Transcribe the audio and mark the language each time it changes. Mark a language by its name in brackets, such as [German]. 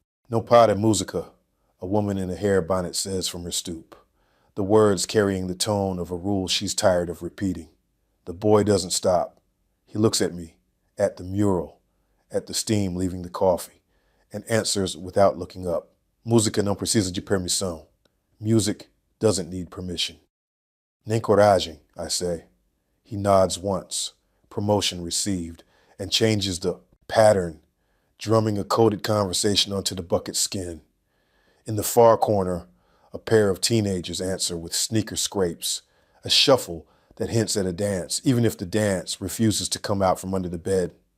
[Spanish] No para musica, [English] a woman in a hair bonnet says from her stoop, the words carrying the tone of a rule she's tired of repeating. The boy doesn't stop. He looks at me, at the mural, at the steam leaving the coffee, and answers without looking up. [Portuguese] Música não precisa de permissão. [English] Music doesn't need permission. [Portuguese] Nem coragem, [English] I say. He nods once, promotion received, and changes the pattern, drumming a coded conversation onto the bucket skin. In the far corner, A pair of teenagers answer with sneaker scrapes, a shuffle that hints at a dance, even if the dance refuses to come out from under the bed.